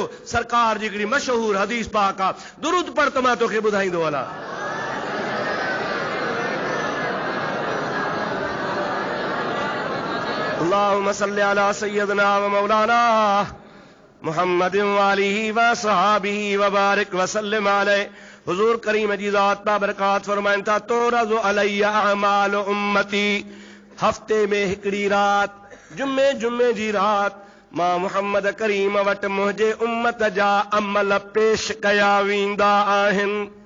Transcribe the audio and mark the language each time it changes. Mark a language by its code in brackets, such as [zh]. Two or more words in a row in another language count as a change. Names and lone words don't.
[sd] सरकार जी हिकिड़ी मशहूर हदीस पाक आहे, दुरूद पढ़ त मां तोखे ॿुधाईंदो हलां। [ar] اللهم صل على سيدنا ومولانا محمد وآله وصحبه وبارك وسلم عليه. [sd] हुजूर करीम जी ज़ात बाबरकात फरमाइनि था, [ar] تعرض علي أعمال أمتي, [sd] हफ़्ते में हिकिड़ी रात, जुमे जी रात, मां मुहम्मद करीम वटि मुंहिंजे उम्मत जा अमल पेश कया वेंदा आहिनि।